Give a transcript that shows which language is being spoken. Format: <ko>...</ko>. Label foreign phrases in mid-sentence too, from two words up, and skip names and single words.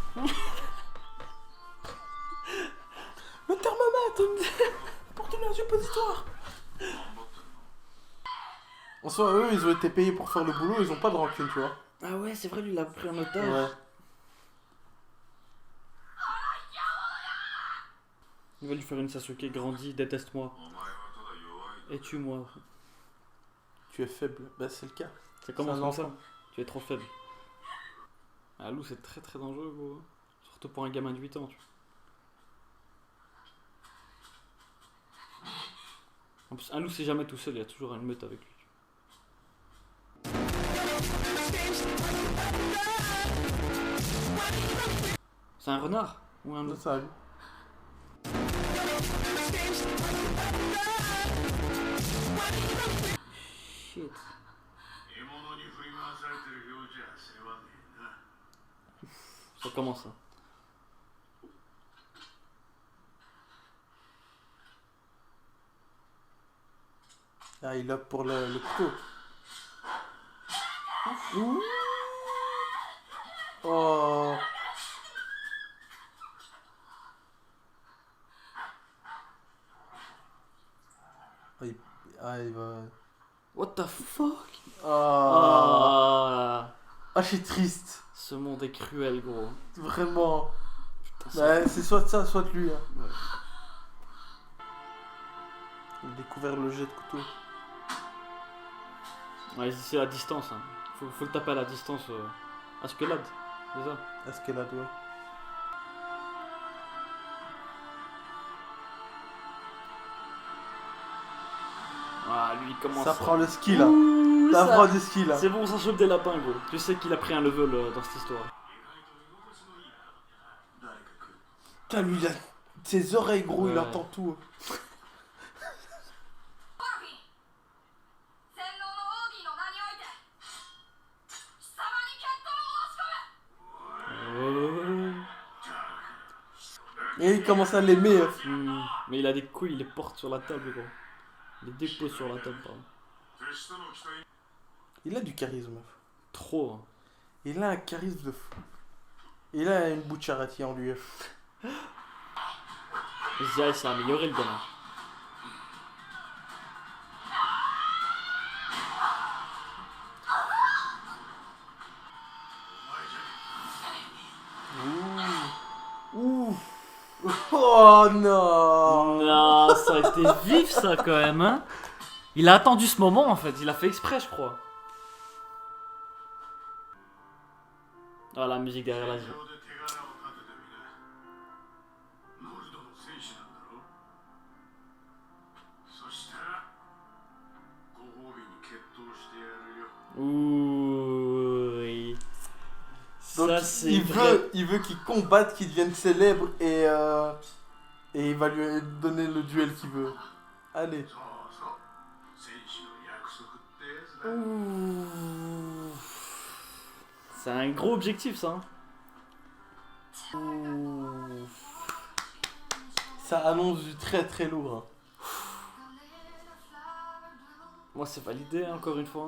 <fr>Le thermomètre porte un suppositoire. En soi, eux, ils ont été payés pour faire le boulot, ils ont pas de rancune, tu vois. Ah ouais, c'est vrai, lui, il a pris un otage. Ouais. Il va lui faire une Sasuke grandie, déteste-moi.</fr> <ja>お前はただ弱い。</ja> <fr>Et tue-moi. Tu es faible. Bah, c'est le cas. Ça commence C'est un comme ça. enfant. Tu es trop faible. Un loup, c'est très très dangereux, gros. Surtout pour un gamin de 8 ans, tu vois. En plus, un loup, c'est jamais tout seul, il y a toujours une meute avec lui. C'est un renard ou un loup? Ça, lui. Shit.</fr> <ja>獲物に振り回されてるようじゃ世話ねえな。</ja> <fr>Ça commence, hein. Ah, il opte pour le couteau. Ouh. Oh. Il va...</fr> <en>What the fuck?</en> <fr>Ah. Ah. Ah, je suis triste. Ce monde est cruel, gros. Vraiment. Putain, Bah, c'est soit ça, soit lui. Hein. Ouais. Il a découvert le jet de couteau. Ouais, c'est à distance. Hein. Faut le taper à la distance. Askelad, c'est ça. Escalade, ouais. Ah, lui, il commence. Ça prend le ski là. Ouh, Ça ça- prend du ski là. C'est bon, ça chope des lapins, gros. Tu sais qu'il a pris un level dans cette histoire.</fr> <ja>誰か来る</ja> <fr>Putain, lui, il a ses oreilles, gros, il Ouais. entend tout.</fr> <ja>ゴルフィン洗脳のオーディの名において貴様に決闘を押し込む</ja> <fr>Oh. Et il commence à l'aimer. Mais il a des couilles, il les porte sur la table, gros. Il les dépose sur la table, pardon.</fr> <ja>手下の期待</ja> <fr>Il a du charisme. Trop. Hein. Il a un charisme de fou. Il a une Bucciarati en lui. Zia, il s'est amélioré, le gamin. Ouh. Oh non. Non, ça a été vif, ça, quand même, hein. Il a attendu ce moment, en fait. Il a fait exprès, je crois. Ah, la musique derrière la vie.</fr> <ja>上で手柄を立ててみなノルドの戦士なんだろそしたらご褒美に決闘してやるよ</ja> <fr>Ouh. Oui. Donc Ça, c'est il veut qu'il combatte, qu'il devienne célèbre et il va lui donner le duel qu'il veut. Allez.</fr> <ja>そうそう戦士の約束ってやつだ</ja> <fr>Ouh. C'est un gros objectif, ça. Hein. Ouh. Ça annonce du très très lourd. Hein. Moi, c'est validé, hein, encore une fois.</fr>